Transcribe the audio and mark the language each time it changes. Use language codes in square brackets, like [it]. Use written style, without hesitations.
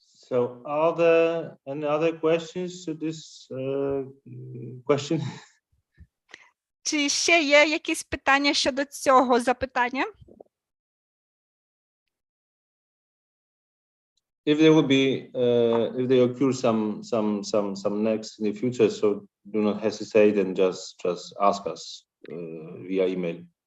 [en] So are there any other questions to this question? [uk] Чи ще є якісь питання щодо цього запитання? [en] if there would be, if there occur some next in the future, so do not hesitate and just ask us via email.